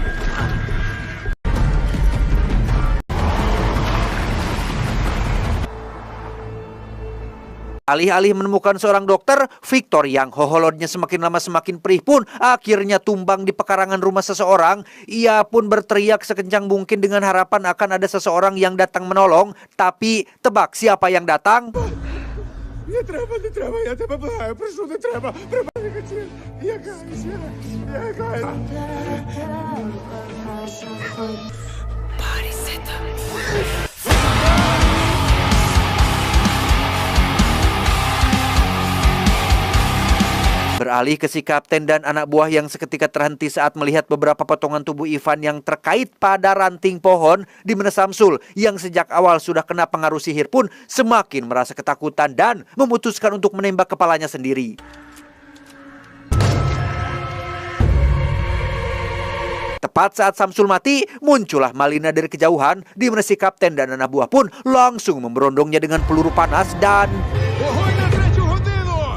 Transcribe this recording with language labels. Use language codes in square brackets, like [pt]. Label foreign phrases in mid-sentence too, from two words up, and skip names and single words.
[id] Alih-alih menemukan seorang dokter, Victor yang hoholotnya semakin lama semakin perih pun akhirnya tumbang di pekarangan rumah seseorang. Ia pun berteriak sekencang mungkin dengan harapan akan ada seseorang yang datang menolong. Tapi tebak siapa yang datang? [uk] Не треба, я тебе благаю, прошу, не треба, прибери качель, я каюся, я каюся. [id] Beralih ke si kapten dan anak buah yang seketika terhenti saat melihat beberapa potongan tubuh Ivan yang terkait pada ranting pohon, di mana Samsul yang sejak awal sudah kena pengaruh sihir pun semakin merasa ketakutan dan memutuskan untuk menembak kepalanya sendiri. Tepat saat Samsul mati, muncullah Malina dari kejauhan, di mana si kapten dan anak buah pun langsung memberondongnya dengan peluru panas dan... [uk] Вогонь на 3-ю годину!